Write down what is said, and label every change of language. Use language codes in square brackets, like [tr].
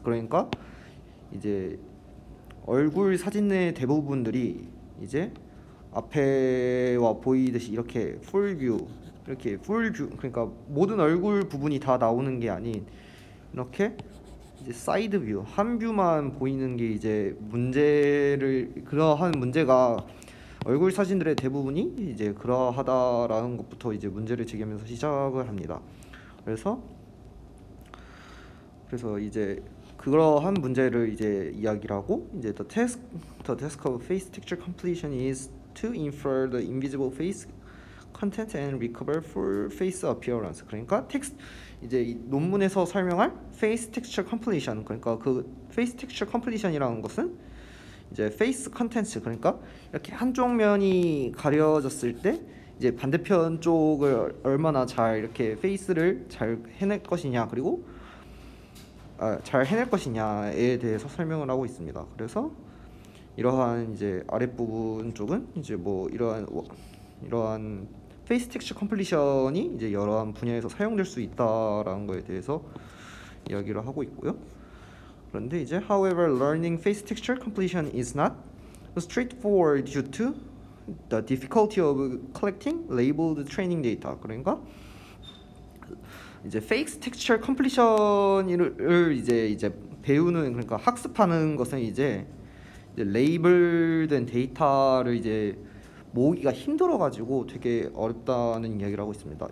[ko] 그러니까 이제 얼굴 사진의 대부분들이 이제 앞에와 보이듯이 이렇게 풀뷰 그러니까 모든 얼굴 부분이 다 나오는 게 아닌 이렇게 이제 사이드 뷰 한 뷰만 보이는 게 이제 그러한 문제가 얼굴 사진들의 대부분이 이제 그러하다라는 것부터 이제 문제를 제기하면서 시작을 합니다. 그래서 이제 그러한 문제를 이제 이야기를 하고, 이제 [en] the task of face texture completion is to infer the invisible face content and recover full face appearance. [ko] 그러니까 이제 이 논문에서 설명할 face texture completion, 그러니까 그 face texture completion이라는 것은 이제 face contents, 그러니까 이렇게 한쪽 면이 가려졌을 때 이제 반대편 쪽을 얼마나 잘 이렇게 페이스를 잘 해낼 것이냐, 그리고 잘 해낼 것이냐에 대해서 설명을 하고 있습니다. 그래서 이러한 이제 아랫부분 쪽은 이제 뭐 이러한 페이스 텍스처 컴플리션이 이제 여러한 분야에서 사용될 수 있다라는 거에 대해서 이야기를 하고 있고요. 그런데 이제 [en] however learning face texture completion is not straightforward due to the difficulty of collecting labeled training data. [ko] 그러니까 이제 페이스 텍스처 컴플리션을 이제 배우는, 그러니까 학습하는 것은 이제 레이블된 데이터를 이제 모으기가 힘들어가지고 되게 어렵다는 이야기를 하고 있습니다.